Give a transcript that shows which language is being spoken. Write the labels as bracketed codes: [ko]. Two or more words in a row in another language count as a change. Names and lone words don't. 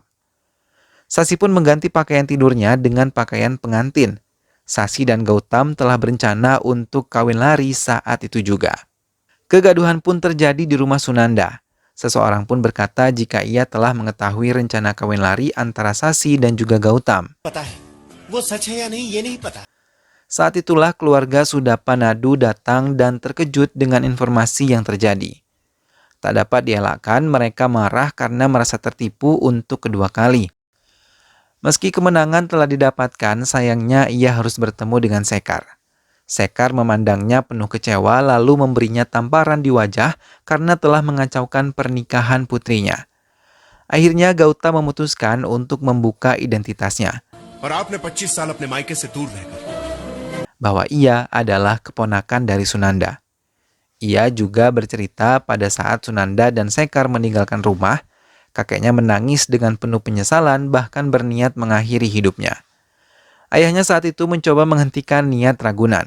[id] Sasi pun mengganti pakaian tidurnya dengan pakaian pengantin. Sasi dan Gautam telah berencana untuk kawin lari saat itu juga. Kegaduhan pun terjadi di rumah Sunanda. Seseorang pun berkata jika ia telah mengetahui rencana kawin lari antara Sasi dan juga Gautam. [hi] पता है वो सच है या नहीं ये नहीं पता। [id] Saat itulah keluarga Sudapa Nadu datang dan terkejut dengan informasi yang terjadi. Tak dapat dielakkan, mereka marah karena merasa tertipu untuk kedua kali. Meski kemenangan telah didapatkan, sayangnya ia harus bertemu dengan Sekar. Sekar memandangnya penuh kecewa lalu memberinya tamparan di wajah karena telah mengacaukan pernikahan putrinya. Akhirnya Gautam memutuskan untuk membuka identitasnya, [hi] और आपने 25 साल अपने मायके से दूर रहकर [id] bahwa ia adalah keponakan dari Sunanda. Ia juga bercerita pada saat Sunanda dan Sekar meninggalkan rumah, kakeknya menangis dengan penuh penyesalan bahkan berniat mengakhiri hidupnya. Ayahnya saat itu mencoba menghentikan niat Ragunan.